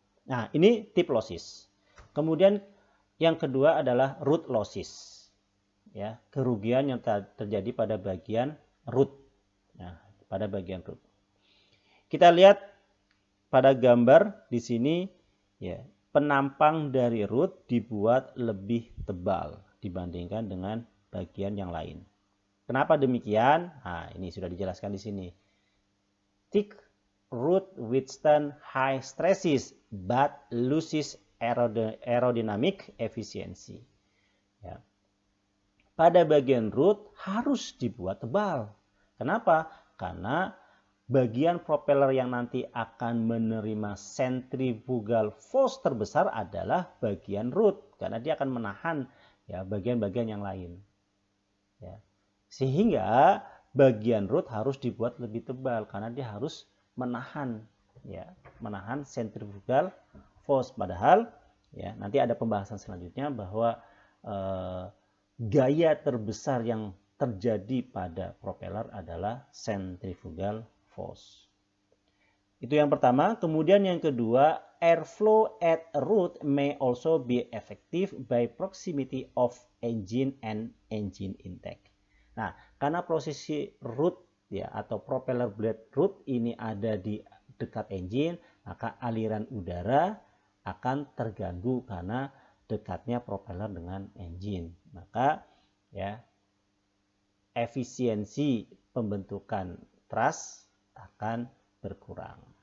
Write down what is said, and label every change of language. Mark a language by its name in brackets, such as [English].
[Indonesian] Nah, ini tip losses. Kemudian yang kedua adalah root losses, ya, kerugian yang terjadi pada bagian root. Nah, pada bagian root. Kita lihat pada gambar di sini, ya, penampang dari root dibuat lebih tebal dibandingkan dengan bagian yang lain. Kenapa demikian? Nah, ini sudah dijelaskan di sini. [English] Thick root withstand high stresses but loses aerodynamic efficiency. [Indonesian] Ya. Pada bagian root harus dibuat tebal. Kenapa? Karena bagian propeller yang nanti akan menerima centrifugal force terbesar adalah bagian root, karena dia akan menahan, ya, bagian-bagian yang lain. Ya. Sehingga bagian root harus dibuat lebih tebal karena dia harus menahan, ya, menahan centrifugal force. Padahal ya nanti ada pembahasan selanjutnya bahwa gaya terbesar yang terjadi pada propeller adalah centrifugal force. Itu yang pertama. Kemudian yang kedua, [English] airflow at root may also be effective by proximity of engine and engine intake. [Indonesian] Nah, karena posisi root ya atau propeller blade root ini ada di dekat engine, maka aliran udara akan terganggu karena dekatnya propeller dengan engine. Maka ya efisiensi pembentukan thrust akan berkurang.